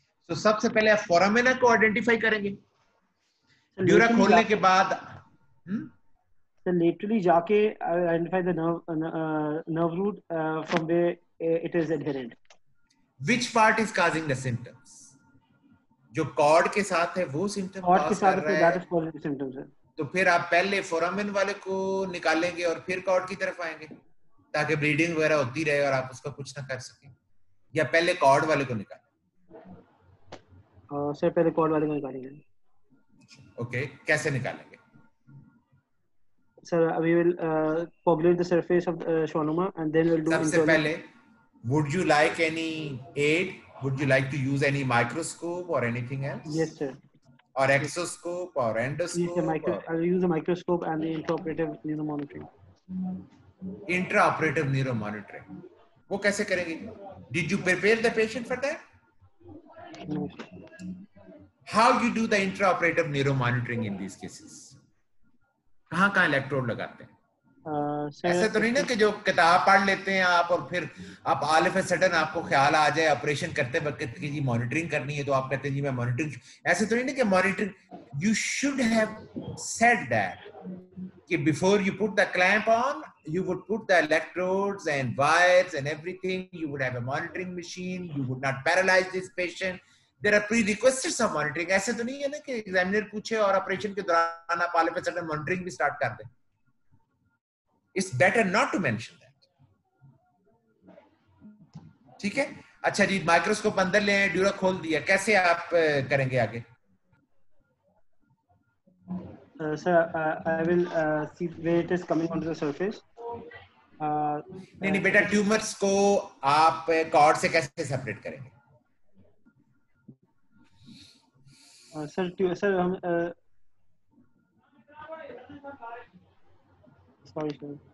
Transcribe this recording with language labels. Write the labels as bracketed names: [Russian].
[Hindi] So सबसे पहले आप फोरामिना को आइडेंटिफाई करेंगे. ड्यूरा खोलने के बाद [English] So laterally जाके I will identify the nerve root from where it is adherent. Which part is causing the symptoms? [Hindi] जो कॉर्ड के साथ है वो सिम्टम कॉज कर रहा है, [English] that is positive symptoms [Hindi] है. तो फिर आप पहले फोरामिन वाले को निकालेंगे और फिर कॉर्ड की तरफ आएंगे ताकि ब्लीडिंग वगैरह होती रहे और आप उसका कुछ ना कर सकें, या पहले कॉर्ड वाले को निकालें? सर पहले कॉर्ड वाले को निकालेंगे. ओके, कैसे निकालेंगे? [English] Sir, we will coagulate the surface of schwannoma and then we'll do. [Hindi] सबसे पहले, [English] would you like any aid? Would you like to use any microscope or anything else? Yes, sir. Or exoscope or endoscope? I'll use a microscope and the intraoperative neuromonitoring. Intraoperative neuromonitoring, [Hindi] वो कैसे करेंगे? [English] Did you prepare the patient for that? How you do the intraoperative neuromonitoring in these cases? [Hindi] कहाँ electrode लगाते हैं? ऐसे तो नहीं ना कि जो किताब पढ़ लेते हैं आप और फिर आप [English] all of a sudden [Hindi] आपको ख्याल आ जाए ऑपरेशन करते वक्त कि जी मॉनिटरिंग करनी है, तो आप कहते हैं जी मैं मॉनिटरिंग। ऐसे तो नहीं ना कि [English] Monitoring, you should have said that कि before you put the clamp on you would put the electrodes and wires and everything, you would have a monitoring machine, you would not paralyze this patient. There are prerequisites of monitoring. [Hindi] ऐसे तो नहीं है ना कि examiner पूछे और operation के दौरान आप [English] all of a sudden [Hindi] monitoring भी स्टार्ट कर दें। [English] It's better not to mention that. [Hindi] ठीक है, अच्छा जी, माइक्रोस्कोप अंदर ले आए, ड्यूरा खोल दिया, कैसे आप करेंगे आगे? [English] Sir, I will see where it is coming onto the surface. [Hindi] नहीं बेटा, ट्यूमर्स को आप कॉर्ड से कैसे सेपरेट करेंगे? सर हम सॉरी सर